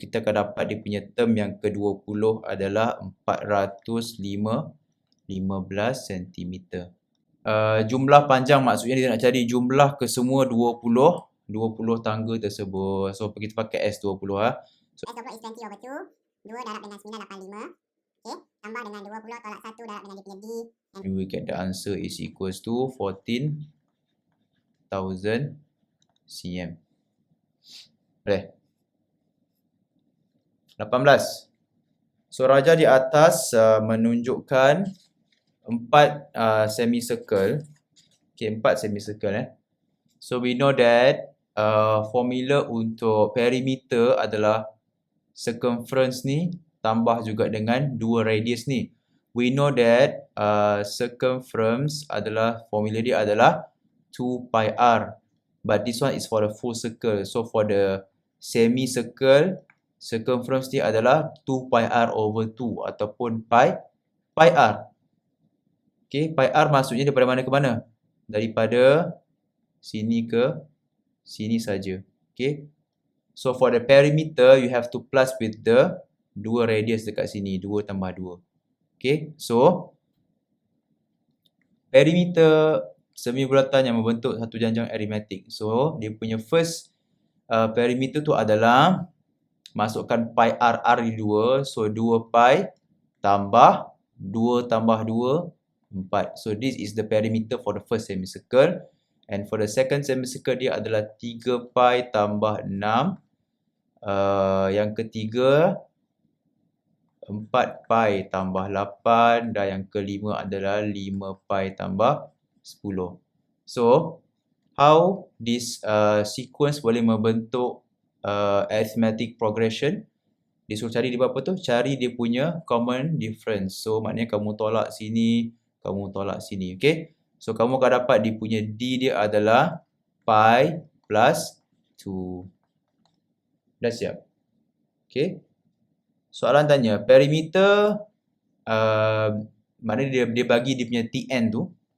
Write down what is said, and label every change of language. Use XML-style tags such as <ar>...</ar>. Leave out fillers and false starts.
<ms>Kita akan dapat dia punya term yang ke-20 adalah 415 cm. Jumlah panjang maksudnya dia nak cari jumlah kesemua 20 tangga tersebut. So, kita pakai S20 So, S20 is 20/2. 2 darab dengan 985. Okay, tambah dengan 20 tolak 1 darab dengan dia punya D.</ms> <en>And we get the answer is equals to 14,000 cm.</en> <ms>Boleh? 18. So, raja di atas menunjukkan 4 semicircle.</ms> <en>Okay, 4 semicircle. So, we know that</en> <ms>formula untuk perimeter adalah circumference ni tambah juga dengan 2 radius ni.</ms> <en>We know that</en> <ms>circumference adalah, formula dia adalah 2 pi r.</ms> <en>But this one is for the full circle. So, for the semicircle, circumference</en> <ms>dia adalah</ms> <en>2 pi r over 2 ataupun pi r.</en> <ms>Okay, pi r maksudnya daripada mana ke mana? Daripada sini ke sini saja. Okay.</ms> <en>So for the perimeter, you have to plus with the 2 radius dekat sini.</en> <ms>2 tambah 2. Okay. So perimeter semi bulatan yang membentuk satu janjang aritmetik. So dia punya first perimeter tu adalah masukkan pi r di 2. So 2 pi tambah 2 tambah 2, 4.</ms> <en>So this is the perimeter for the first semicircle. And for the second semicircle</en> <ms>dia adalah 3 pi tambah 6. Yang ketiga 4 pi tambah 8 dan yang kelima adalah 5 pi tambah 10.</ms> <en>So how this sequence</en> <ms>boleh membentuk arithmetic progression? Dia suruh cari dia apa tu? Cari dia punya common difference. So maknanya kamu tolak sini, kamu tolak sini. Okay. So kamu akan dapat dia punya D dia adalah pi plus 2. Dah siap? Okay. Soalan tanya, perimeter mana dia bagi dia punya Tn tu.</ms>